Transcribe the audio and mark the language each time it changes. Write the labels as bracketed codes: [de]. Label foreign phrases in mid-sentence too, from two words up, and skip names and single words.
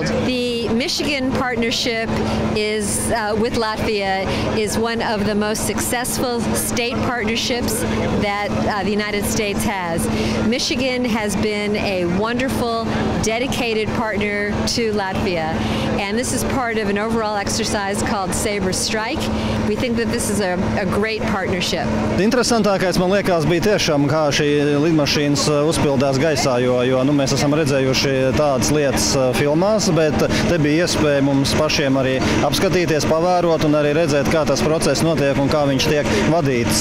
[en] The Michigan partnership is with Latvia is one of the most successful state partnerships that the United States has. Michigan has been a wonderful, dedicated partner to Latvia, and this is part of an overall exercise called Sabre Strike. We think that this is a great partnership. [lv] Interesantākais, man liekas, bija tiešām, kā šī lidmašīnas uzpildās gaisā, jo mēs esam redzējuši tādas lietas filmās, bet te bija iespēja mums pašiem arī apskatīties, pavērot un arī redzēt, kā tas process notiek un kā viņš tiek vadīts.